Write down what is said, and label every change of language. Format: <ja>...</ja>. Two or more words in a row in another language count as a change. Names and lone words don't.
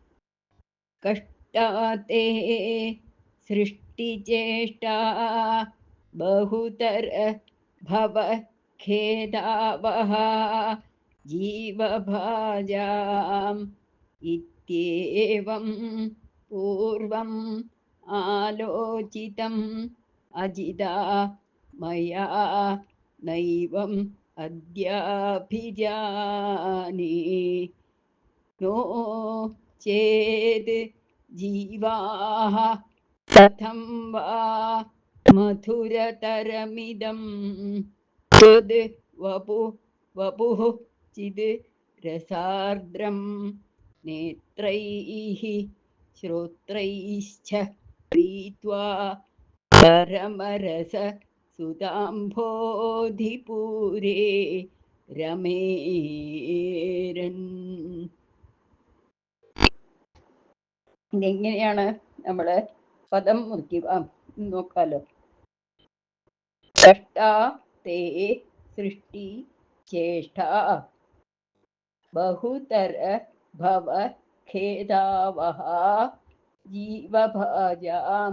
<sa>कष्टाते सृष्टिचेष्टा बहुतर भव खेदावह जीवभाजां इत्येवं पूर्वं आलोचितं अजिता मया नैवं അദ്യാഭിജാനേ नो चेत् जीवाः कथं वा मधुरतरमिदं त्वद् वपुः चिद् रसार्द्रं नेत्रैः श्रोत्रैश्च पीत्वा परमरस सुताम्भोधिपूरे രമേരൻ.</sa> <ml>ഇതെങ്ങനെയാണ് നമ്മൾ പദം മുറിക്കുക നോക്കാലോ.</ml> <sa>कष्टा ते सृष्टि चेष्ट बहुतर भव खेदावह जीवभाजां.</sa>